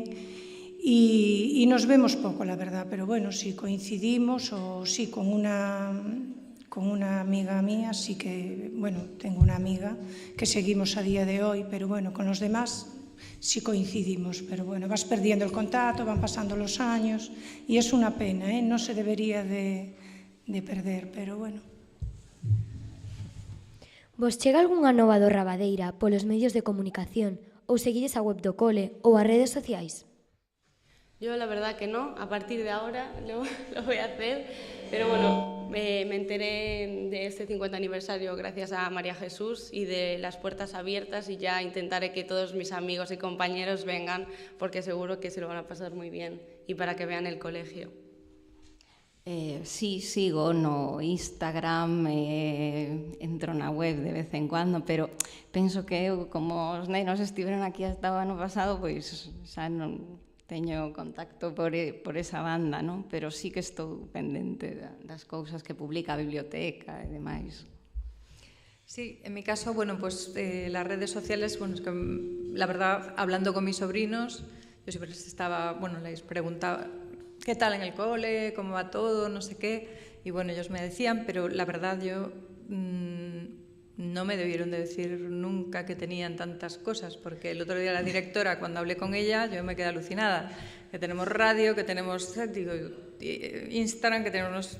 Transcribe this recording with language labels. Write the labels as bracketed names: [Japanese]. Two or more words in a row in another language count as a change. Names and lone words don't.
[Spanish] Y nos vemos poco, la verdad, pero si coincidimos o sí con una amiga mía, sí que, tengo una amiga que seguimos a día de hoy, pero con los demás sí coincidimos, pero vas perdiendo el contacto, van pasando los años y es una pena, no se debería de perder, pero bueno. [Galician] Vos chega algunha nova do Rabadeira polos medios de comunicación ou seguides a web do cole ou as redes sociais? [Spanish] Yo la verdad que no, a partir de ahora lo voy a hacer, pero me enteré de este 50 aniversario gracias a María Jesús y de las puertas abiertas y ya intentaré que todos mis amigos y compañeros vengan porque seguro que se lo van a pasar muy bien y para que vean el colegio. [Galician] Sí, sigo no Instagram, entro na web de vez en cuando, pero penso que eu, como os nenos estiveron aquí hasta o ano pasado, pois xa non teño contacto por esa banda, non? Pero sí que estou pendente das cousas que publica a biblioteca e demais. [Spanish] Sí, en mi caso, las redes sociales, es que la verdad, hablando con mis sobrinos, yo siempre les preguntaba qué tal en el cole, cómo va todo, no sé qué, y ellos me decían, pero la verdad yo no me debieron de decir nunca que tenían tantas cosas, porque el otro día la directora, cuando hablé con ella, yo me quedé alucinada, que tenemos radio, que tenemos Instagram, que tenemos...